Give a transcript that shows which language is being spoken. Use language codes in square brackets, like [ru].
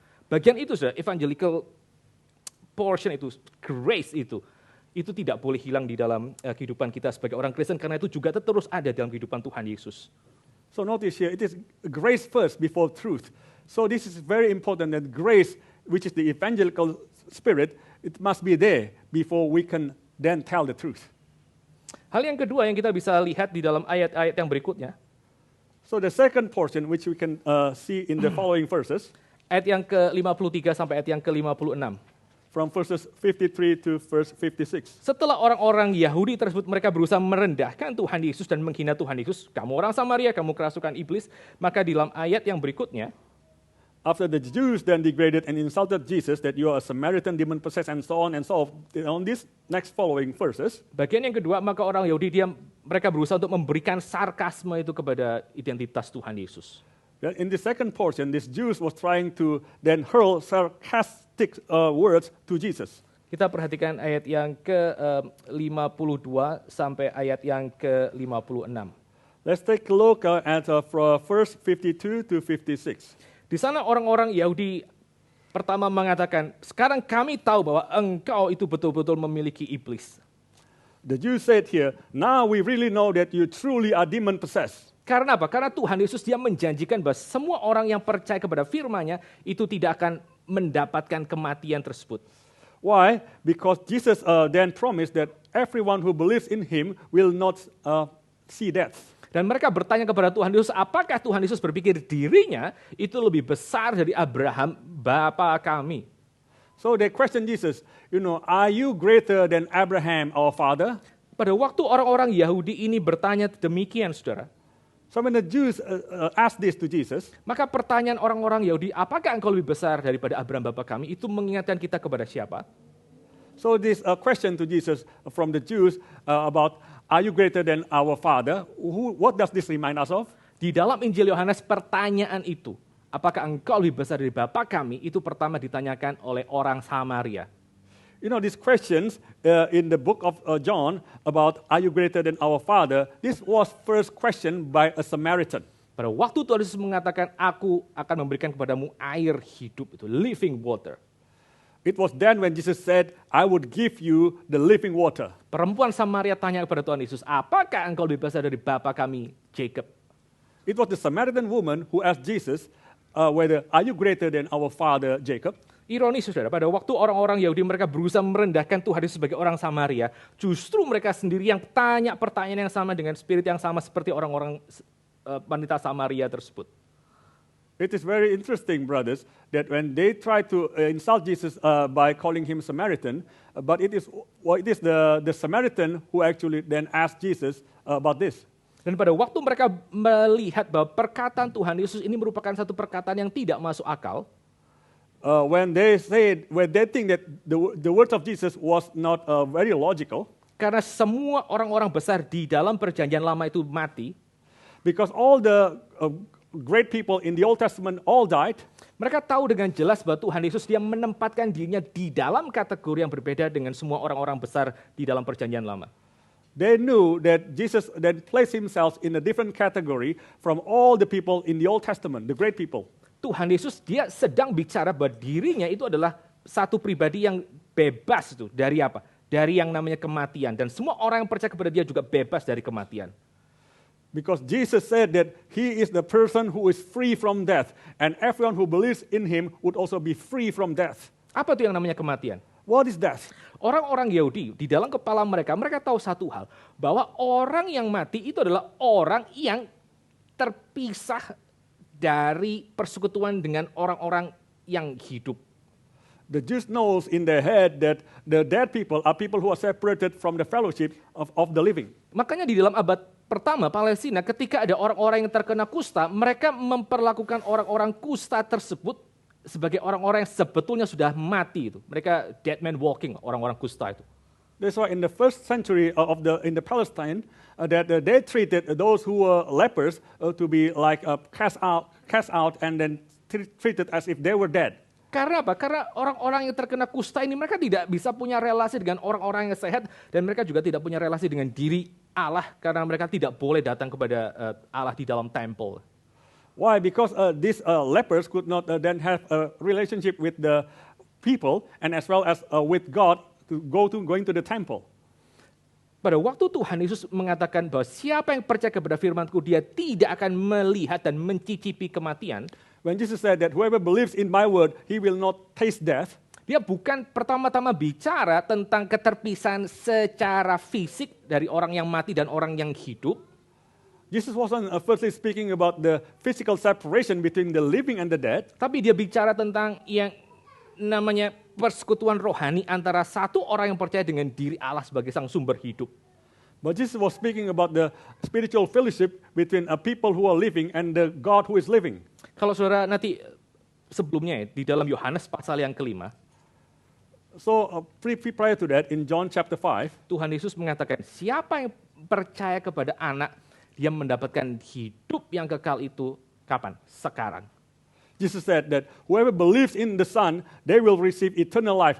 [id] Bagian itu sudah [en] evangelical portion [id] itu, grace itu tidak boleh hilang di dalam kehidupan kita sebagai orang Kristen, karena itu juga terus ada dalam kehidupan Tuhan Yesus. [en] So notice here, it is grace first before truth. So this is very important that grace, which is the evangelical spirit, it must be there before we can then tell the truth. [id] Hal yang kedua yang kita bisa lihat di dalam ayat-ayat yang berikutnya. [en] So the second portion, which we can see in the following verses. [id] Ayat yang ke-53 sampai ayat yang ke-56. [en] From verses 53 to verse 56. [id] Setelah orang-orang Yahudi tersebut mereka berusaha merendahkan Tuhan Yesus dan menghina Tuhan Yesus. Kamu orang Samaria, kamu kerasukan iblis. Maka di dalam ayat yang berikutnya. [en] After the Jews then degraded and insulted Jesus that you are a Samaritan, demon-possessed, and so on and so on. On these next following verses. [id] Bagian yang kedua, maka orang Yahudi mereka berusaha untuk memberikan sarkasme itu kepada identitas Tuhan Yesus. [en] In the second portion, these Jews was trying to then hurl sarcastic words to Jesus. [id] Kita perhatikan ayat yang ke-52 sampai ayat yang ke-56. [en] Let's take a look at verse 52 to 56. [id] Di sana orang-orang Yahudi pertama mengatakan, sekarang kami tahu bahwa engkau itu betul-betul memiliki iblis. [en] The Jews said here, now we really know that you truly are demon-possessed. [id] Karena apa? Karena Tuhan Yesus dia menjanjikan bahwa semua orang yang percaya kepada firman-Nya itu tidak akan mendapatkan kematian tersebut. [en] Why? Because Jesus then promised that everyone who believes in Him will not see death. [id] Dan mereka bertanya kepada Tuhan Yesus, apakah Tuhan Yesus berpikir dirinya itu lebih besar dari Abraham, bapa kami? [en] So they question Jesus, are you greater than Abraham our father? [id] Pada waktu orang-orang Yahudi ini bertanya demikian, saudara. [en] So when the Jews asked this to Jesus, [id] maka pertanyaan orang-orang Yahudi, apakah engkau lebih besar daripada Abraham bapa kami? Itu mengingatkan kita kepada siapa? [en] So this question to Jesus from the Jews about, are you greater than our father? What does this remind us of? [id] Di dalam Injil Yohanes pertanyaan itu, apakah engkau lebih besar dari bapa kami? Itu pertama ditanyakan oleh orang Samaria. [en] These questions in the book of John about are you greater than our father, this was first question by a Samaritan. [id] Pada waktu Tuhan Yesus mengatakan, aku akan memberikan kepadamu air hidup, itu [en] living water. It was then when Jesus said, I would give you the living water. [id] Perempuan Samaria tanya kepada Tuhan Yesus, apakah engkau lebih besar dari bapa kami, Jacob? [en] It was the Samaritan woman who asked Jesus, whether are you greater than our father, Jacob? [id] Ironis, saudara, pada waktu orang-orang Yahudi mereka berusaha merendahkan Tuhan Yesus sebagai orang Samaria, justru mereka sendiri yang tanya pertanyaan yang sama dengan spirit yang sama seperti orang-orang wanita Samaria tersebut. [en] It is very interesting, brothers, that when they try to insult Jesus by calling him Samaritan, but it is the Samaritan who actually then asked Jesus about this. [id] Dan pada waktu mereka melihat bahwa perkataan Tuhan Yesus ini merupakan satu perkataan yang tidak masuk akal, [en] when they think that the words of Jesus was not very logical, [id] karena semua orang-orang besar di dalam perjanjian lama itu mati, [en] because all the great people in the Old Testament all died, [id] mereka tahu dengan jelas bahwa Tuhan Yesus dia menempatkan dirinya di dalam kategori yang berbeda dengan semua orang-orang besar di dalam perjanjian lama. [en] They knew that Jesus then placed himself in a different category from all the people in the Old Testament, the great people. [id] Tuhan Yesus dia sedang bicara bahwa dirinya itu adalah satu pribadi yang bebas itu dari apa? Dari yang namanya kematian. Dan semua orang yang percaya kepada dia juga bebas dari kematian. [en] Because Jesus said that he is the person who is free from death, and everyone who believes in him would also be free from death. [id] Apa itu yang namanya kematian? [en] What is death? [id] Orang-orang Yahudi, di dalam kepala mereka tahu satu hal, bahwa orang yang mati itu adalah orang yang terpisah dari persekutuan dengan orang-orang yang hidup. [en] The Jews knows in their head that the dead people are people who are separated from the fellowship of the living. [id] Makanya di dalam abad pertama Palestina, ketika ada orang-orang yang terkena kusta, mereka memperlakukan orang-orang kusta tersebut sebagai orang-orang yang sebetulnya sudah mati itu. Mereka [en] dead man walking, [id] orang-orang kusta itu. [en] That's why in the first century in the Palestine, that they treated those who were lepers to be like cast out and then treated as if they were dead. [id] Karena apa? Karena orang-orang yang terkena kusta ini mereka tidak bisa punya relasi dengan orang-orang yang sehat, dan mereka juga tidak punya relasi dengan diri Allah karena mereka tidak boleh datang kepada Allah di dalam temple. [en] Why? Because these lepers could not then have a relationship with the people and as well as with God going to the temple. [id] Pada waktu Tuhan Yesus mengatakan bahwa siapa yang percaya kepada firman-Ku, dia tidak akan melihat dan mencicipi kematian. [en] When Jesus said that whoever believes in my word, he will not taste death. [id] Dia bukan pertama-tama bicara tentang keterpisahan secara fisik dari orang yang mati dan orang yang hidup. [en] Jesus wasn't firstly speaking about the physical separation between the living and the dead. [id] Tapi dia bicara tentang yang namanya persekutuan rohani antara satu orang yang percaya dengan diri Allah sebagai sang sumber hidup. [en] But Jesus was speaking about the spiritual fellowship between people who are living and the God who is living. [id] Kalau saudara nanti sebelumnya di dalam Yohanes pasal yang kelima. [en] So prior to that in John chapter 5, [id] Tuhan Yesus mengatakan siapa yang percaya kepada anak, dia mendapatkan hidup yang kekal itu kapan? Sekarang. [en] Jesus said that whoever believes in the Son, they will receive eternal life.